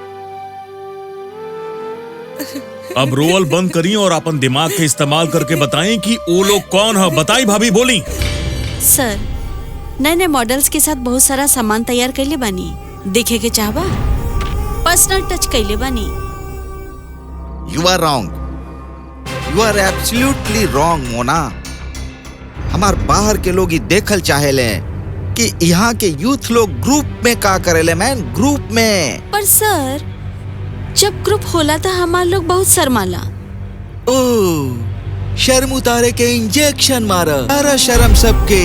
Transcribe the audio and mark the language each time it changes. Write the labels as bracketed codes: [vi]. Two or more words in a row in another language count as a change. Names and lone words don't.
[bho] अब रोल बंद करी और अपन दिमाग के इस्तेमाल करके बताएं कि वो लोग कौन है। बताई भाभी, बोली। सर, नए नए मॉडल्स के साथ बहुत सारा सामान तैयार कैले बानी, देखे के चाहबा? [en] personal touch [bho] कैले बानी। [en] you are wrong, you are absolutely wrong मोना। [bho] हमार बाहर के लोग ही देखल चाहेले कि यहाँ के यूथ लोग ग्रुप में का करेले मैन, ग्रुप में। पर सर, जब ग्रुप होला तो हमार लोग बहुत शर्माला। ओ, शर्म उतारे के इंजेक्शन मारा, सारा शर्म सबके।